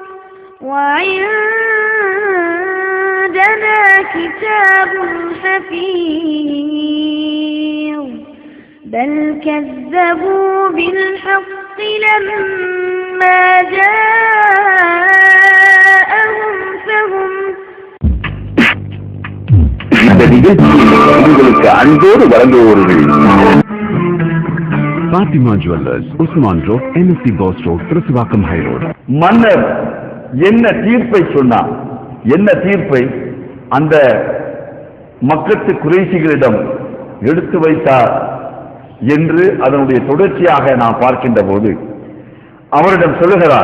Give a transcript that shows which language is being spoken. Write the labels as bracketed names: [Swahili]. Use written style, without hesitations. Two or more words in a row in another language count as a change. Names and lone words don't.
[Arabic] وعندنا كتاب حفيظ بل كذبوا بالحق لما جاءهم فهم [Tamil] இந்த நிகழ்ச்சியை உங்களுக்கு அன்போடு வழங்குவோர்கள் பாத்திமா ஜுவல்லர்ஸ், உஸ்மான் ரோட், NSC பாஸ் ரோட், திருச்சிவாக்கம் ஹை ரோட். மன்னர் என்ன தீர்ப்பை சொன்னார், என்ன தீர்ப்பை அந்த மக்கத்து குறைசிகளிடம் எடுத்து வைத்தார் என்று அதனுடைய தொடர்ச்சியாக நாம் பார்க்கின்ற போது அவரிடம் சொல்லுகிறார்.